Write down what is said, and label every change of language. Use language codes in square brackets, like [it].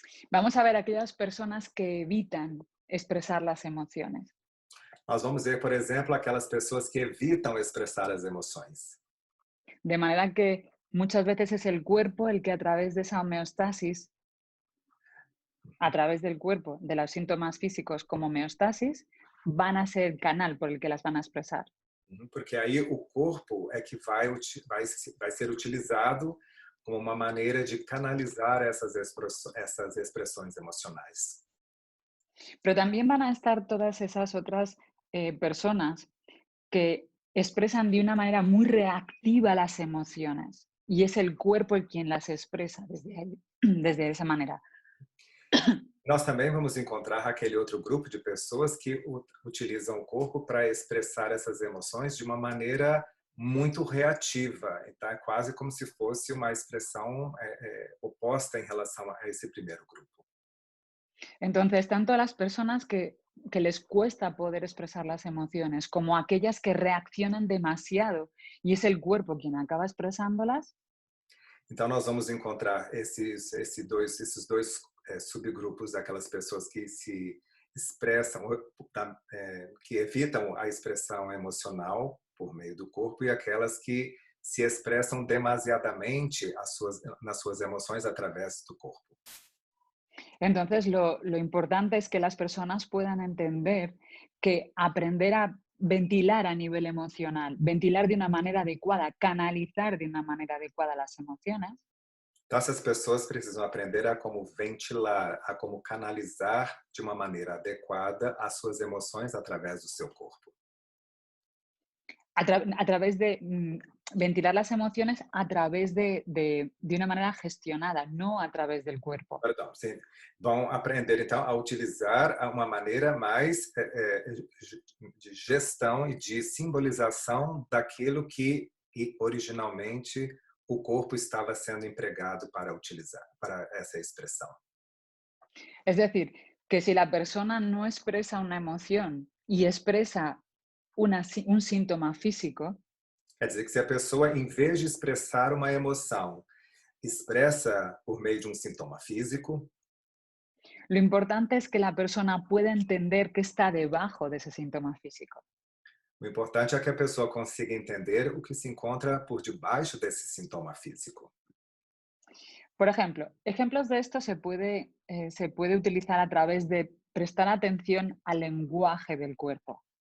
[es] Vamos a ver aquellas personas que evitan expresar las emociones. [pt] Nós vamos ver, por exemplo, aquelas pessoas que evitam expressar as emoções. [es] De manera que muchas veces es el cuerpo el que a través de esa homeostasis, a través del cuerpo, de los síntomas físicos como homeostasis, van a ser el canal por el que las van a expresar. [pt] Porque aí o corpo é que vai ser utilizado como uma maneira de canalizar essas expressões emocionais. [es] Pero también van a estar todas esas otras personas que expresan de una manera muy reactiva las emociones y es el cuerpo el quien las expresa desde esa manera. [pt] Nós também vamos encontrar aquele outro grupo de pessoas que utilizam o corpo para expressar essas emoções de uma maneira muito reativa. Então, é quase como se fosse uma expressão oposta em relação a esse primeiro grupo. [es] Entonces, tanto las personas que les cuesta poder expresar las emociones como aquellas que reaccionan demasiado y es el cuerpo quien acaba expresándolas. [pt] Então, nós vamos encontrar esses dois subgrupos daquelas pessoas que se expressam, que evitam a expressão emocional por meio do corpo e aquelas que se expressam demasiadamente nas suas emoções através do corpo. [es] Entonces, lo importante es que las personas puedan entender que aprender a ventilar a nivel emocional, ventilar de una manera adecuada, canalizar de una manera adecuada las emociones. [pt] Então, essas pessoas precisam aprender a como ventilar, a como canalizar de uma maneira adequada as suas emoções através do seu corpo. [es] A través de ventilar las emociones a través de una manera gestionada, no a través del cuerpo. [pt] Perdão, sim. Vão aprender, então, a utilizar uma maneira mais de gestão e de simbolização daquilo que originalmente o corpo estava sendo empregado para utilizar, para essa expressão. [es] Es decir, que si la persona no expresa una emoción y expresa un síntoma físico, [pt] quer dizer que se a pessoa, em vez de expressar uma emoção, expressa por meio de um sintoma físico, [es] lo importante es que la persona pueda entender qué está debajo de ese síntoma físico. [pt] o importante é que a pessoa consiga entender o que se encontra por debaixo desse sintoma físico. [es] Por ejemplo, ejemplos de esto se puede utilizar a través de prestar atención al lenguaje del cuerpo.